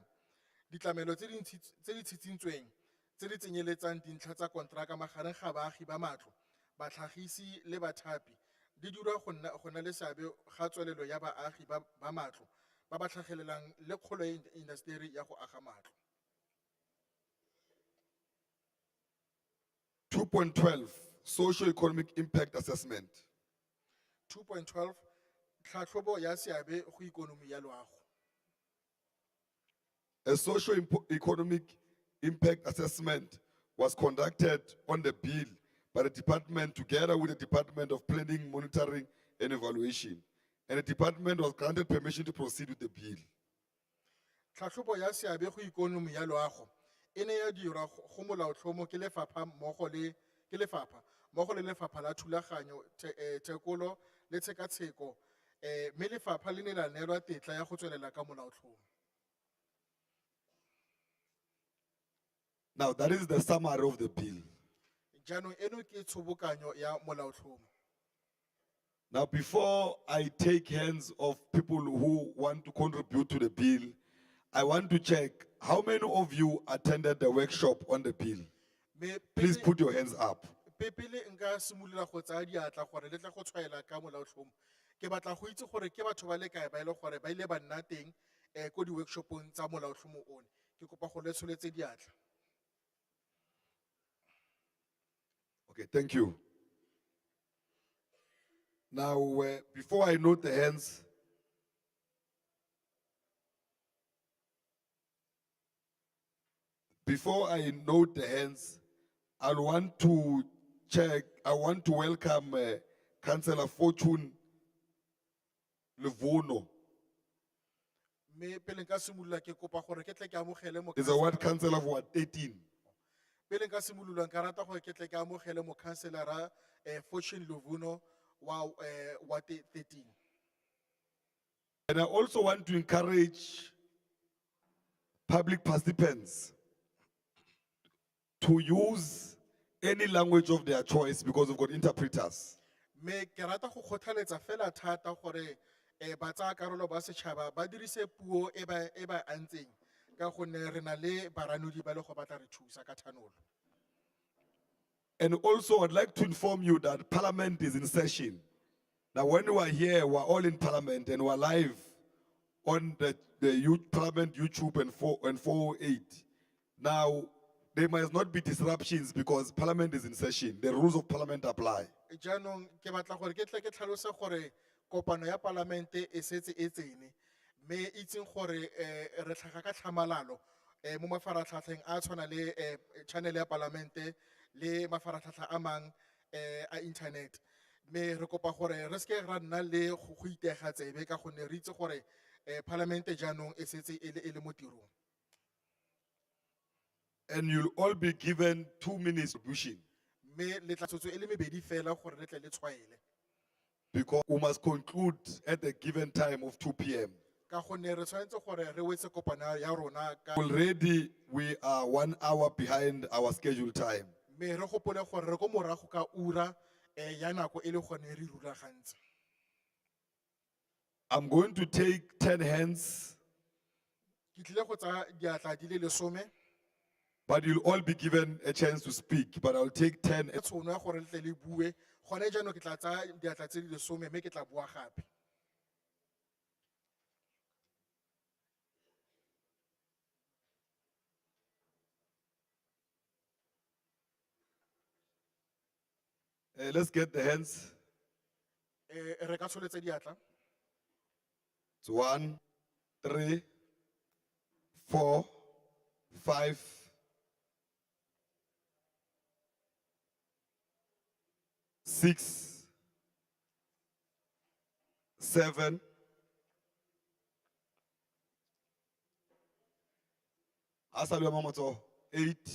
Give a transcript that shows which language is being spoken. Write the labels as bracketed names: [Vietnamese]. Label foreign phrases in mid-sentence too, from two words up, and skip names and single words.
[Tswana] Ditlamelo tse di tshitshintsweng tse di tsenyeletsang dintlha tsa kontraka magareng ga baagi ba matlo, batlhagisi le bathapi di dira go nna le seabe ga tswelelo ya baagi ba matlo ba ba tlhagelelang le kgolo ya industry ya go aga matlo. [English] 2.12 Socio-economic impact assessment. [Tswana] 2.12 tlhatlhobo ya seabe go ikonomi ya loago. [English] A socio-economic impact assessment was conducted on the bill by the department together with the Department of Planning, Monitoring and Evaluation. And the department was granted permission to proceed with the bill. [Tswana] Tlhatlhobo ya seabe go ikonomi ya loago e ne ya dirwa go molaotlhomo ke lefapha mmogo le lefapha la thulaganyo, tekolo le tshekatsheko, mme lefapha le ne la neelwa tetla ya go tswelela ka molaotlhomo. [English] Now that is the summary of the bill. [Tswana] Jaanong eno ke tshobokanyo ya molaotlhomo. [English] Now before I take hands of people who want to contribute to the bill, I want to check how many of you attended the workshop on the bill. Please put your hands up. [Tswana] Pele nka simolola go tsaya diatla gore le tle go tshwaela ka molaotlhomo, ke batla go itse gore ke batho ba le kae ba ile gore ba ile ba nna teng ko di workshopong tsa molaotlhomo one. Ke kopa go le tsholetse diatla. [English] Okay, thank you. Now, before I note the hands, I want to welcome Councillor Fortune Levono. [Tswana] Me pele nka simolola ke kopa gore ke tle ke amogele mo. [English] Is a ward councillor of Ward 13. [Tswana] Pele nka simolola nka rata gore ke tle ke amogele mo councillor Fortune Levono wa 13. [English] And I also want to encourage public participants to use any language of their choice because we've got interpreters. [Tswana] Me ke rata go kgothaletsa fela thata gore ba tsaya karolo ba setšhaba ba dirise puo e ba antseng ka gonne re na le baranodi ba le go batla re thusa ka thanolo. [English] And also, I'd like to inform you that Parliament is in session. Now, when we are here, we're all in Parliament and we're live on the youth Parliament YouTube and 408. Now, there must not be disruptions because Parliament is in session. The rules of Parliament apply. [Tswana] Jaanong ke batla gore ke tle ke tlhalose gore kopano ya Palamente e setse e tsene, me itseng gore re tlhaga ka tlhamalalo mo mafaratlhatlheng a tshwana le channel ya Palamente le mafaratlhatlha a mang a internet. Me re kopa gore re ske ra nna le go itega tsebe ka gonne re itse gore Palamente jaanong e setse e le mo tirong. [English] And you'll all be given 2 minutes contribution [Tswana] Me le tla tsotso e le mebedi fela gore le tle le tshwaele. [English] because we must conclude at the given time of 2 p.m. [Tswana] Ka gonne re tshwanetse gore re wetse kopano ya rona ka [English] Already, we are 1 hour behind our scheduled time. [Tswana] me re gopole gore re go morago ka ura ya nako e le gone re rulagantse. [English] I'm going to take 10 hands, [Tswana] Ke tlile go tsaya diatla di le 10. [English] but you'll all be given a chance to speak. But I'll take 10. [Tswana] E tshono ya gore le tle le bue gone jaanong ke tla tsaya diatla tse di le 10 mme ke tla bua gape. [English] Let's get the hands. [Tswana] Re ka tsholetsa diatla. [English] It's 1, 3, 4, 5, 6, 7, 8.